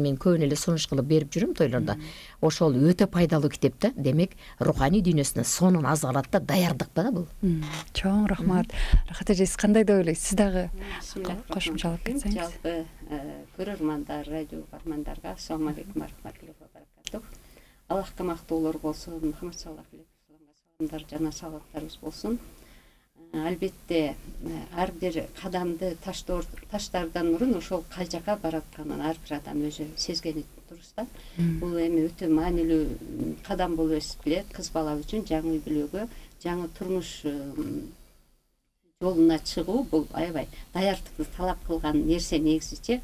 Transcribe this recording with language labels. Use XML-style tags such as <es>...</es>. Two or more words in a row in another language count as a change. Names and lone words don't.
<ky>Мен көбүн эле сунуш кылып берип жүрөм тойлордо. Ошол өтө пайдалуу китеп да. Демек, руханий дүйнөсүнө сонун аз калат да, даярдык да бул. Чоң рахмат. Рахат эже, сиз кандай деп ойлойсуз? Сиз дагы кошумчалап кетсеңиз. Жалпы көрөрмандар, радио угармандарга</ky> <ar>السلام عليكم ورحمة الله وبركاته.</ar> <ky>Аллахка мактоолор болсун, Мухаммад</ky> <ar>صلى الله عليه وسلم</ar> <ky>саламдар жана салаваттарыбыз болсун. Албетте ар бир кадамды таштардан мурун ошол кай жака баратканын ар бир адам өзү сезгени дурус да. Бул эми өтө маанилүү кадам болуп эсептелет кыз бала үчүн. Жаңы үй бүлөгө, жаңы турмуш жолуна чыгуу бул аябай даярдыкты талап кылган нерсе негизичи.</ky>